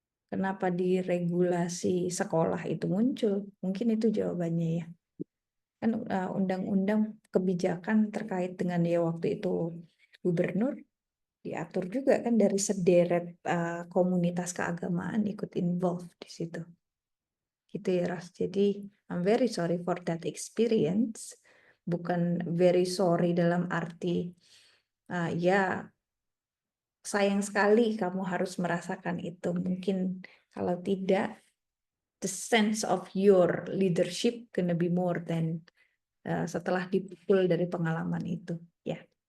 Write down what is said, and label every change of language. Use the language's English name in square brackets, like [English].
[Indonesian] Kenapa di regulasi sekolah itu muncul? Mungkin itu jawabannya ya. Kan undang-undang kebijakan terkait dengan ya waktu itu gubernur diatur juga kan dari sederet komunitas keagamaan ikut involved di situ. Gitu ya Ras. Jadi [English] I'm very sorry for that experience. [Indonesian] Bukan [English] very sorry [Indonesian] dalam arti ya sayang sekali kamu harus merasakan itu. Mungkin kalau tidak, [English] the sense of your leadership gonna be more than [Indonesian] setelah dipukul dari pengalaman itu. Ya.